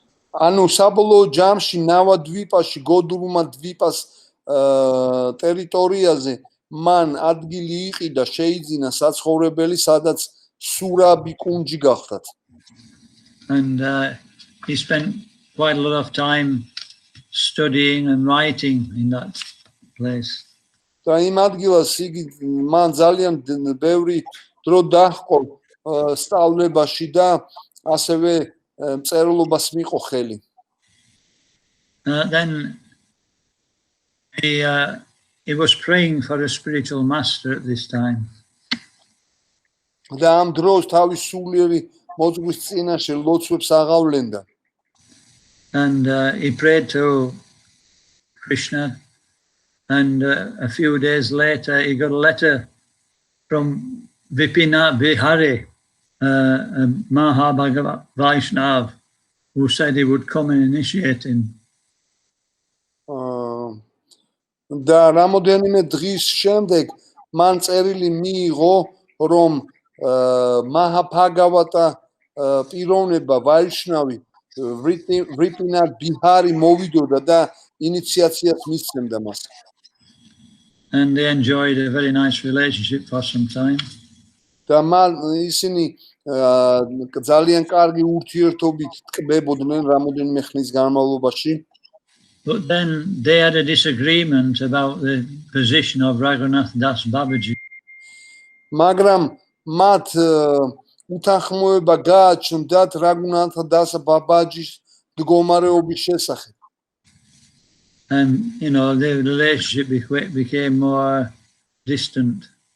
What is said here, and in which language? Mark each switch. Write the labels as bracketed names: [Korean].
[Georgian] ანუ საბოლოო ჯამში ნავადვიპაში, გოდრუმადვიპას ტერიტორიაზე მან ადგილი იყიდა, შეიძინა საცხოვრებელი, სადაც სურაბი კუნჯი გახდათ. [English] And he spent quite a lot of time studying and writing in that place. [Georgian] და იმ ადგილას იგი მან ძალიან ბევრი დრო დაჰყო სწავლებაში და ასევე მწერლობას მიყო ხელი. [English] Then he was praying for a spiritual master at this time. [Georgian] და ამ დროს თავის სულიერი მოწვევის წინაშე ლოცვებს აღავლენდა. [English] And he prayed to Krishna, and a few days later he got a letter from Vipina Bihari, a Mahabhagavad Vaishnav, who said he would come and initiate him. [Georgian] და რამოდენიმე დღის შემდეგ მან წერილი მიიღო, რომ მაჰაბჰაგავატა პიროვნება ვაიშნავი ვრიპინა ბიჰარი მოვიდოდა და ინიციაციას მისცემდა მას. [English] And they enjoyed a very nice relationship for some time. [Georgian] და ისინი ძალიან კარგი ურთიერთობით ტკბებოდნენ რამოდენიმე ხნის განმავლობაში. [English] But then they had a disagreement about the position of Raghunath Das Babaji. [Georgian] მაგრამ მათ უთანხმოება გააჩნდათ რაგუნათა დასა ბაბაჯის მდგომარეობის შესახებ. [English] And, you know, the relationship became more distant.